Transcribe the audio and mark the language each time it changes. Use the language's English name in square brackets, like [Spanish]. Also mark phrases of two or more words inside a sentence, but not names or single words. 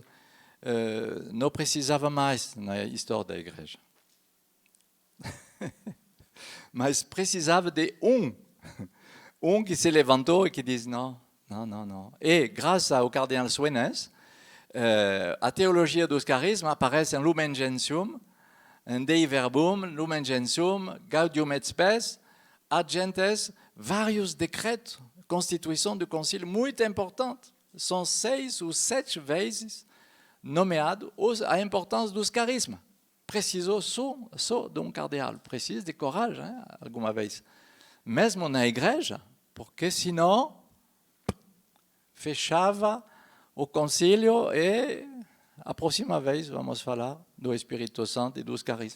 [Portuguese] Não precisava mais na história da igreja. Mas precisava de que se levantou e que diz não. E, graças ao cardeal Suenes, a teologia dos carismas aparece em Lumen Gentium, em Dei Verbum, Lumen Gentium, Gaudium et Spes, ad gentes, vários decretos, constituição do concílio muito importante. São 6 ou 7 vezes nomeado a importância dos carismas. Precisou só de cardeal, precisa de coragem, alguma vez. Mesmo na igreja, porque senão fechava o concílio e a próxima vez vamos falar do Espírito Santo e dos carismas.